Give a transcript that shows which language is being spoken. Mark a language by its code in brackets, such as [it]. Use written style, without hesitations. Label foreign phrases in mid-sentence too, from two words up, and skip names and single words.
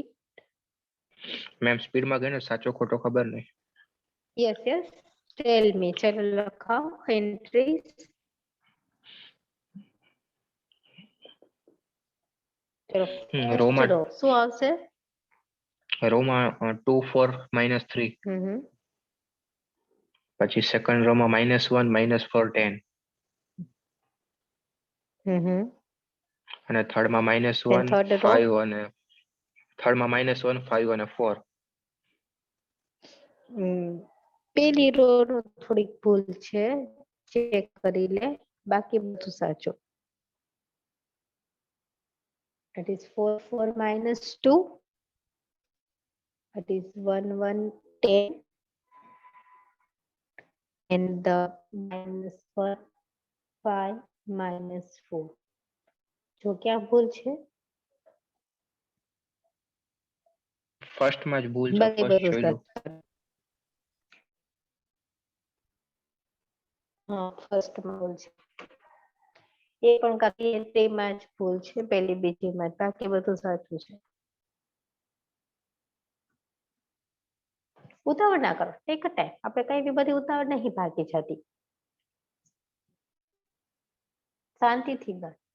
[gu] મેમ સ્પીડમાં ગયો ને સાચો ખોટો ખબર નહીં [en] yes yes tell me [gu] ચલો લખાઓ [en] entries ચલો [gu] રોમાં [en] first row [gu] શું આવશે રોમાં 2 4 -3 પછી સેકન્ડ રોમાં -1 -4 10 અને થર્ડમાં -1 [en] third row? [gu] 5 અને થર્ડમાં -1 5 અને 4 પેલી રો નું થોડીક ભૂલ છે ચેક કરી લે બાકી બધું સાચું [en] that is 4 4 -2 that is 1 1 10 and the -1 5 -4 [gu] જો ક્યાં ભૂલ છે ફર્સ્ટમાં જ ભૂલ છે બાકી ફર્સ્ટ બધું જોઈ લો સાચું હા ફર્સ્ટ માં ભૂલ છે એ પણ કાકી એન્ટ્રીમાં જ ભૂલ છે પહેલી બીજીમાં જ બાકી બધું સાચું છે ઉતાવળ ના કરો [en] take a time [gu] આપણે કઈ બી બધી ઉતાવળ નહીં ભાગી જતી શાંતિથી ગણ